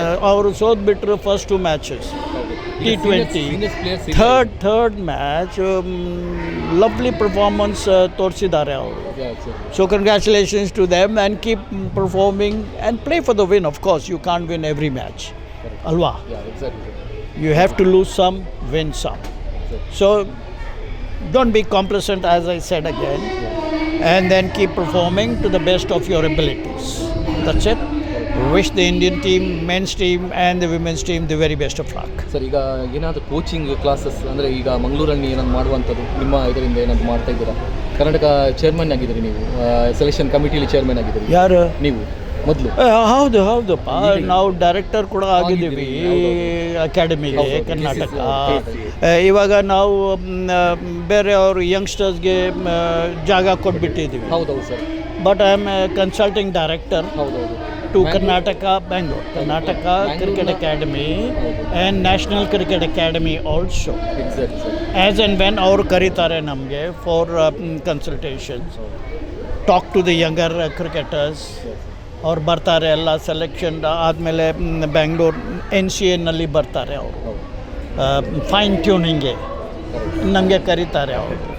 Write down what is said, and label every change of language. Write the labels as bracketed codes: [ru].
[kn] ಅವರು ಸೋತ್ಬಿಟ್ರು [en] First 2 matches T20. Third match lovely performance [kn] ತೋರಿಸಿದ್ದಾರೆ ಅವರು. [en] So congratulations to them and keep performing and play for the win. Of course you can't win every match ಅಲ್ವಾ? You have to lose some, win some. So don't be complacent, as I said again, and then keep performing to the best of your abilities. That's it. Wish the Indian team, men's team and the women's team the very best of luck. [kn] Sir, ಈಗ ಏನಾದರೂ coaching classes ಅಂದರೆ ಈಗ ಮಂಗಳೂರಲ್ಲಿ ಏನಾದ್ರು ಮಾಡುವಂಥದ್ದು ನಿಮ್ಮ ಇದರಿಂದ ಏನಾದರೂ ಮಾಡ್ತಾ ಇದ್ದೀರಾ? ಕರ್ನಾಟಕ ಚೇರ್ಮನ್ ಆಗಿದ್ದೀರಿ ನೀವು, ಸೆಲೆಕ್ಷನ್ ಕಮಿಟಿಲಿ ಚೇರ್ಮನ್ ಆಗಿದ್ದೀರಿ. ಯಾರು ನೀವು ಮೊದಲು? ಹೌದಪ್ಪ, ನಾವು ಡೈರೆಕ್ಟರ್ ಕೂಡ ಆಗಿದ್ದೀವಿ ಅಕಾಡೆಮಿಗೆ ಕರ್ನಾಟಕ. ಇವಾಗ ನಾವು ಬೇರೆಯವರು ಯಂಗ್ಸ್ಟರ್ಸ್ಗೆ ಜಾಗ ಕೊಟ್ಬಿಟ್ಟಿದ್ದೀವಿ. ಹೌದೌದು sir. [en] But I am consulting director to Karnataka, Bangalore, Karnataka Cricket Academy and National Cricket Academy also. Exactly, sir. As and when [kn] ಅವರು ಕರೀತಾರೆ ನಮಗೆ [en] For consultations, talk to the younger cricketers. [kn] ಅವ್ರು ಬರ್ತಾರೆ, ಎಲ್ಲ ಸೆಲೆಕ್ಷನ್ ಆದಮೇಲೆ ಬ್ಯಾಂಗ್ಳೂರ್ NCAನಲ್ಲಿ ಬರ್ತಾರೆ ಅವರು, ಫೈನ್ ಟ್ಯೂನಿಂಗ್ಗೆ ನಮಗೆ ಕರೀತಾರೆ ಅವರು.